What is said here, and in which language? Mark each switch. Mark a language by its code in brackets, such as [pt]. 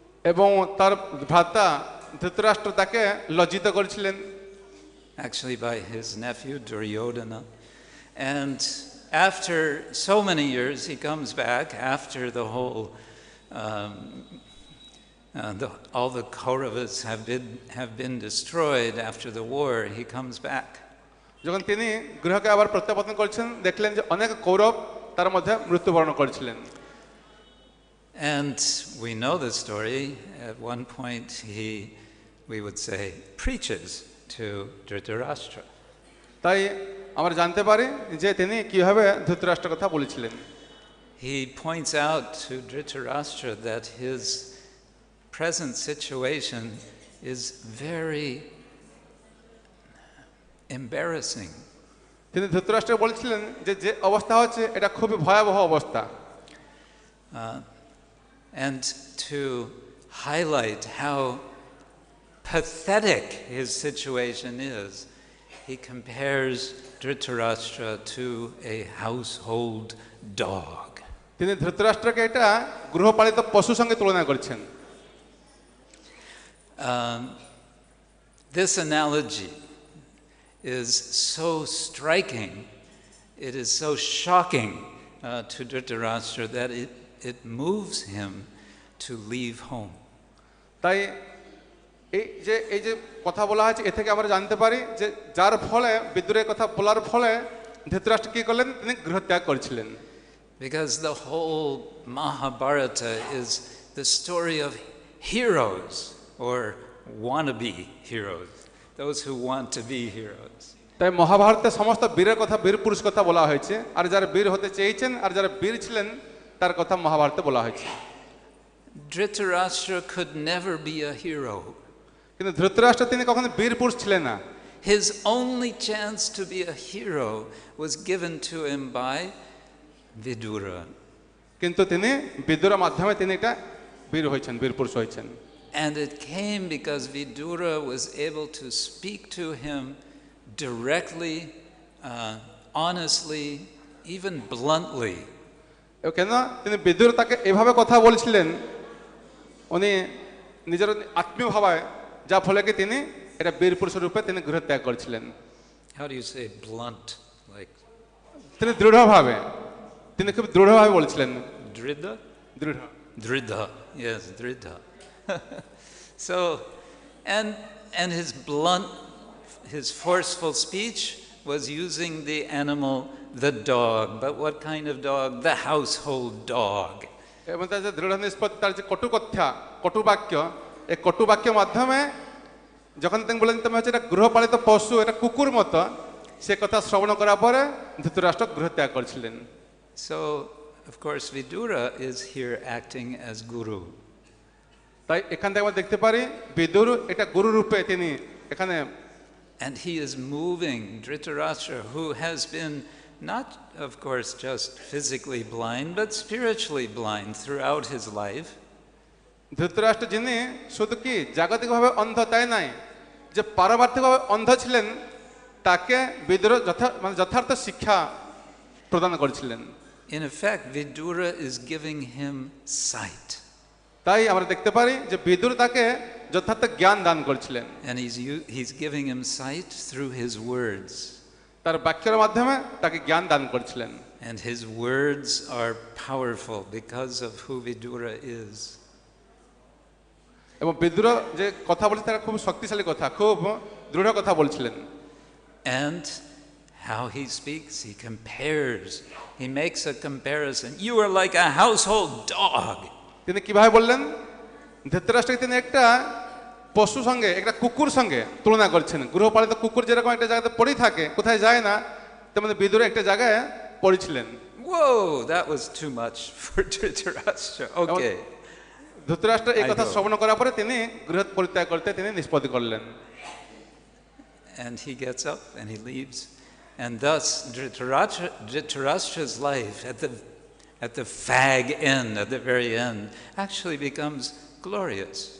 [bn] এবং তার ভ্রাতা ধৃতরাষ্ট্র তাকে লজ্জিত করেছিলেন। [en] Actually by his nephew Duryodhana. And after so many years he comes back after the whole all the Kauravas have been destroyed after the war. He comes back. [bn] যখন তিনি গৃহকে আবার প্রত্যাবর্তন করছেন দেখলেন যে অনেক কৌরব তার মধ্যে মৃত্যুবরণ করেছিলেন। [en] And we know the story. At one point we would say, preaches to Dhritarashtra. [bn] তাই আমরা জানতে পারি যে তিনি কিভাবে ধৃতরাষ্ট্রের কথা বলেছিলেন। [en] He points out to Dhritarashtra that his present situation is very embarrassing. [bn] তিনি ধৃতরাষ্ট্রকে বলেছিলেন যে যে অবস্থা হচ্ছে এটা খুবই ভয়াবহ অবস্থা। [en] And to highlight how pathetic his situation is, he compares Dhritarashtra to a household dog. [bn] তিনি ধৃতরাষ্ট্রকে এটা গৃহপালিত পশুর সঙ্গে তুলনা করছেন। [en] This analogy is so striking, it is so shocking to Dhritarashtra that it moves him to leave home. [bn] তাই এই যে কথা বলা হয়েছে এ থেকে আমরা জানতে পারি যে যার ফলে বিদ্রোহের কথা বলার ফলে ধৃতরাষ্ট্র কি করলেন, তিনি গৃহত্যাগ করেছিলেন। [en] Because the whole Mahabharata is the story of heroes or wannabe heroes, those who want to be heroes. [bn] তাই মহাভারতে সমস্ত বীরের কথা, বীর পুরুষ কথা বলা হয়েছে, আর যারা বীর হতে চেয়েছেন আর যারা বীর ছিলেন তার কথা মহাভারতে বলা হয়েছে। [en] Dhritarashtra could never be a hero. [bn] কিন্তু ধৃতরাষ্ট্র তিনি কখনো বীর পুরুষ ছিলেন না। [en] His only chance to be a hero was given to him by Vidura. [bn] কিন্তু তিনি বিদুরের মাধ্যমে তিনি এটা বীর হয়েছেন, বীর পুরুষ হয়েছেন। [en] And it came because Vidura was able to speak to him directly, honestly, even bluntly. [bn] কেন তিনি বিদুর তাকে এভাবে কথা বলছিলেন, উনি নিজের আত্মীয় ভাবায়, যা ফলে কি তিনি এটা বীর পুরুষ রূপে তিনি গৃহত্যাগ করেছিলেন। [en] How do you say blunt? Like [bn] তিনি দৃঢ়ভাবে, তিনি খুব দৃঢ়ভাবে বলছিলেন। Dridha? দৃঢ়। Dridha, yes, Dridha. [en] So, and his blunt, his forceful speech was using the animal, the dog. But what kind of dog? The household dog. [bn] এবং তার যে দৃঢ় নিষ্পত্তি, তার যে কটু কথা, কটু বাক্য, এই কটু বাক্যের মাধ্যমে যখন তিনি বলেন তুমি হচ্ছে এটা গৃহপালিত পশু, এটা কুকুর মতো, সে কথা শ্রবণ করার পরে ধৃতরাষ্ট্র গৃহত্যাগ করেছিলেন। [en] So, of course, Vidura is here acting as guru. [bn] তাই এখান থেকে আমরা দেখতে পারি বিদুর এটা গুরু রূপে তিনি এখানে। [en] And he is moving Dhritarashtra, who has been not, of course, just physically blind, but spiritually blind throughout his life. [bn] Dhritarashtra যিনি শুধু কি জাগতিকভাবে অন্ধ তাই নাই, যে পারমার্থিকভাবে অন্ধ ছিলেন, তাকে বিদুর যথার্থ শিক্ষা প্রদান করেছিলেন। [en] In effect, Vidura is giving him sight. [bn] তাই আমরা দেখতে পারি যে বিদুর তাকে যথার্থ জ্ঞান দান করেছিলেন। [en] And he's giving him sight through his words. [bn] তার বাক্যের মাধ্যমে তাকে জ্ঞান দান করেছিলেন। [en] And his words are powerful because of who Vidura is. [bn] এবং বিদুর যে কথা বলছে তারা খুব শক্তিশালী কথা, খুব দৃঢ় কথা বলছিলেন। [en] And how he speaks, he compares. He makes a comparison. You are like a household dog. [bn] তিনি কিভাবে বললেন, ধৃতরাষ্ট্রকে তিনি একটা পশু সঙ্গে, একটা কুকুর সঙ্গে তুলনা করছেন। গৃহপালিত কুকুর যেরকম একটা জায়গাতে পড়ে থাকে, কোথায় যায় না, তেমন বিদুর একটা জায়গায় পড়েছিলেন। [en] Whoa, that was too much for Dhritarashtra. Okay. [bn] Dhritarashtra এই কথা শ্রবণ করার পরে তিনি গৃহ পরিত্যাগ করতে তিনি নিষ্পত্তি করলেন। [en] And he gets up and he leaves. And thus Dhritarashtra's life at the fag end, at the very end, actually becomes glorious.